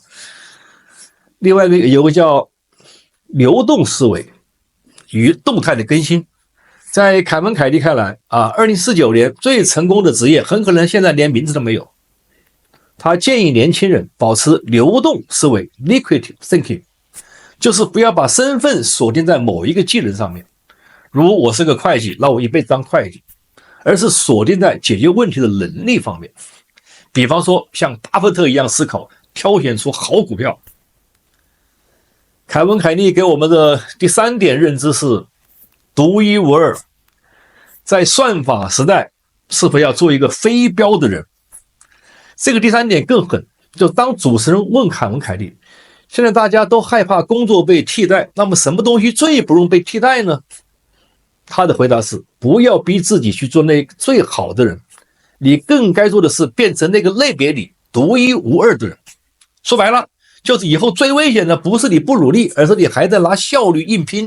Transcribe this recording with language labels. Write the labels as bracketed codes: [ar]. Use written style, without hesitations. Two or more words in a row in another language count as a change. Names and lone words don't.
[zh] 另外有個叫流動思維與動態的更新。在凱文·凱利看來2049年最成功的職業很可能現在連名字都沒有。他建議年輕人保持流動思維 [en] liquid thinking， [zh] 就是不要把身份鎖定在某一個技能上面，如我是個會計，那我一輩子當會計，而是鎖定在解決問題的能力方面。比方說像巴菲特一樣思考，挑選出好股票。凱文·凱利給我們的第3點認知是獨一無二。在算法時代，是否要做一個非標的人？這個第3點更狠，就當主持人問凱文·凱利，現在大家都害怕工作被替代，那麼什麼東西最不容易被替代呢？他的回答是，不要逼自己去做那個最好的人，你更該做的是变成那個類別裡獨一無二的人。說白了，就是以後最危險的不是你不努力，而是你還在拿效率硬拼。